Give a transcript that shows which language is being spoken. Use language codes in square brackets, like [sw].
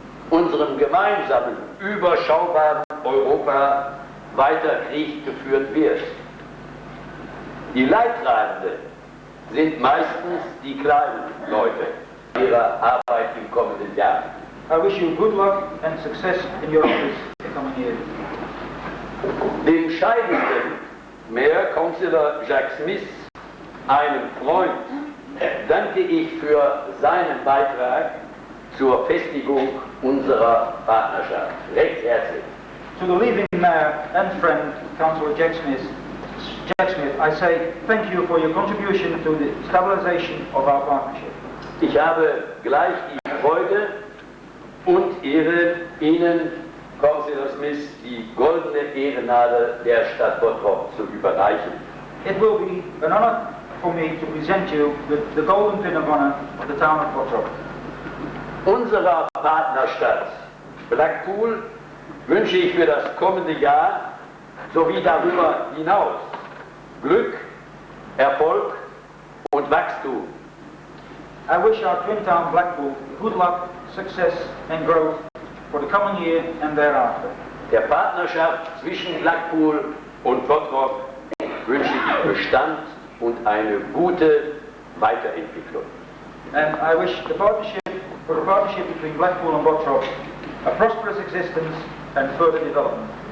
[de] Unserem gemeinsamen, überschaubaren Europa weiter Krieg geführt wird. Die Leidtragenden sind meistens die kleinen Leute ihrer Arbeit im kommenden Jahr. [en] I wish you good luck and success in your office the coming year. [de] Dem scheidenden Mayor Councillor Jack Smith, einem Freund, danke ich für seinen Beitrag zur Festigung unserer Partnerschaft. Recht herzlich. [en] To the leaving mayor and friend, Councillor Jack Smith, I say thank you for your contribution to the stabilization of our partnership. [de] Ich habe gleich die Freude und Ehre, Ihnen, Councillor Smith, die goldene Ehrennadel der Stadt Bottrop zu überreichen. [en] It will be an honor for me to present you with the golden pin of honor of the town of Bottrop. [de] Unserer Partnerstadt Blackpool wünsche ich für das kommende Jahr sowie darüber hinaus Glück, Erfolg und Wachstum. [en] I wish our twin town Blackpool good luck, success and growth for the coming year and thereafter. [de] Der Partnerschaft zwischen Blackpool und Bottrop wünsche ich Bestand und eine gute Weiterentwicklung. [en] And I wish the partnership between Blackpool and Bottrop a prosperous existence and further development.